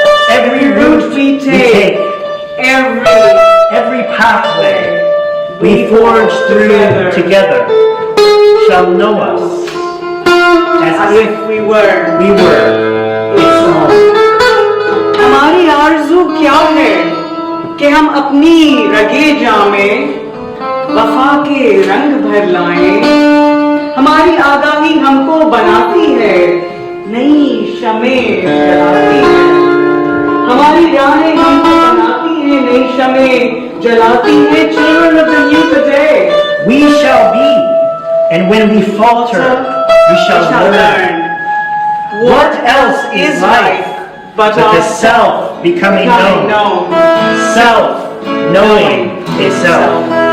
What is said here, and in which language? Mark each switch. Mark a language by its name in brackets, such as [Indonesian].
[English] Every route we take, every pathway we forge through together shall know us as if we were its own. [Hindi] हमारी आरज़ू क्या है कि हम अपनी रगे जामे वफा के रंग भर लाएं। हमारी आगाही हमको बनाती है, नई शमें जलाती है। हमारी राहें हमको बनाती है, नई शमें जलाती है। [English] Children of the youth today, We shall be, and when we falter, we shall learn. What else is life but the self becoming known, self knowing itself.